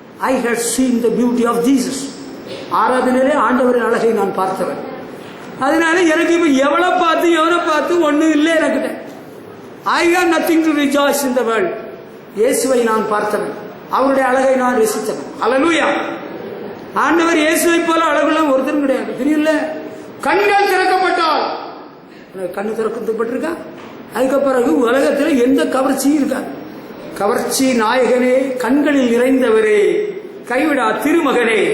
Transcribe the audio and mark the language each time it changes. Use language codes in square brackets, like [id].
[en] I had seen the beauty of Jesus. [ta] ஆராதனையிலே ஆண்டவரின் அழகை நான் பார்த்தவன். அதனால எனக்கு இப்ப எவனை பார்த்து ஒன்னும் இல்லை எனக்கிட்ட. [en] I have nothing to rejoice in the world. [ta] இயேசுவை நான் பார்த்தவன், அவருடைய அழகை நான் ரசித்தவன். ஹல்லேலூயா. ஆண்டவர் இயேசுவை போல அழகுள்ள ஒருத்தரும் கிடையாது, தெரியல. கண்கள் திறக்கப்பட்டால், கண்ணு திறக்கப்பட்டிருக்கா? அதுக்கு பிறகு உலகத்தில் எந்த கவர்ச்சியும் இருக்காது. கவர்ச்சி நாயகனே, கண்களில் நிறைந்தவரே, கைவிடா திருமகனே.